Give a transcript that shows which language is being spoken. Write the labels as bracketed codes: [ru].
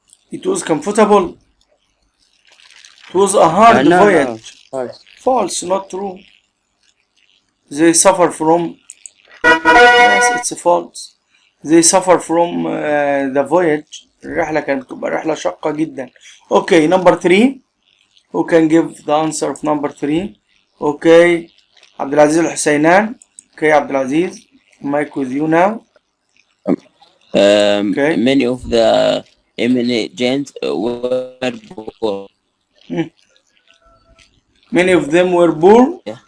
[en] It was comfortable. It was a hard voyage. No, false. False, not true. They suffer from. Yes, it's false. They suffer from the voyage. [ar] الرحلة كانت بتبقى رحلة شاقة جدا. [en] Okay, number 3. Who can give the answer of number 3? Okay, عبد العزيز الحسينان. Okay, عبد العزيز, mic with you now. Okay. Many of the immigrants were poor. Many of them were poor.